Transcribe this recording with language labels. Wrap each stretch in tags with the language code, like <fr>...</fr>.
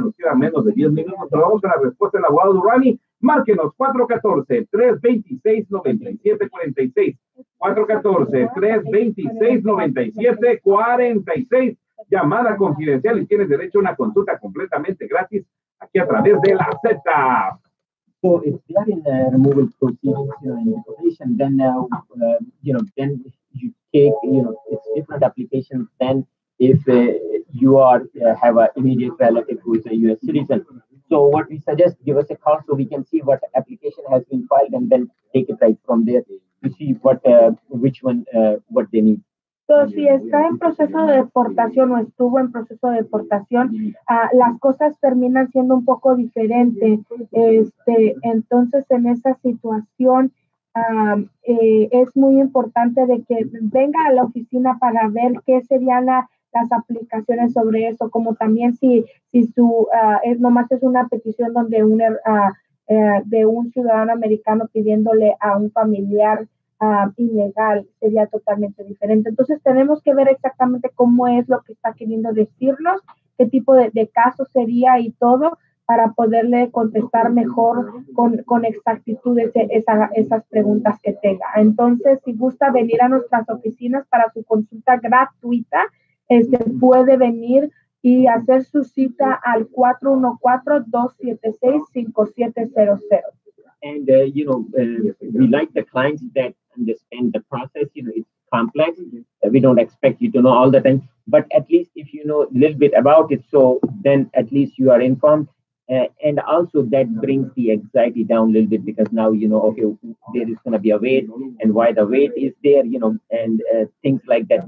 <es>Nos quedan menos de 10 minutos. Pero vamos a la respuesta del abogado Durrani. Márquenos 414-326-9746. 414-326-9746. Llamada confidencial, y tienes derecho a una consulta completamente gratis aquí a través de la Z.</es> <en>So if they are in removal proceedings, in deportation, then then you take, it's different applications than if you are have an immediate relative who is a U.S. citizen. So what we suggest, give us a call so we can see what application has been filed and then take it right from there to see which one, what they need.</en> <es>So, si está en proceso de deportación o estuvo en proceso de deportación, las cosas terminan siendo un poco diferentes. Entonces, en esa situación, es muy importante de que venga a la oficina para ver qué serían las aplicaciones sobre eso, como también si su nomás es una petición donde de un ciudadano americano pidiéndole a un familiar ilegal, sería totalmente diferente. Entonces tenemos que ver exactamente cómo es lo que está queriendo decirnos, qué tipo de caso sería y todo, para poderle contestar mejor con exactitud esas preguntas que tenga. Entonces, si gusta venir a nuestras oficinas para su consulta gratuita, puede venir y hacer su cita al 414-276-5700.</es> <en>And, we like the clients that understand the process. It's complex. We don't expect you to know all the time, but at least if you know a little bit about it, so then at least you are informed. And also that brings the anxiety down a little bit, because now, okay, there is going to be a wait, and why the wait is there, and things like that.</en>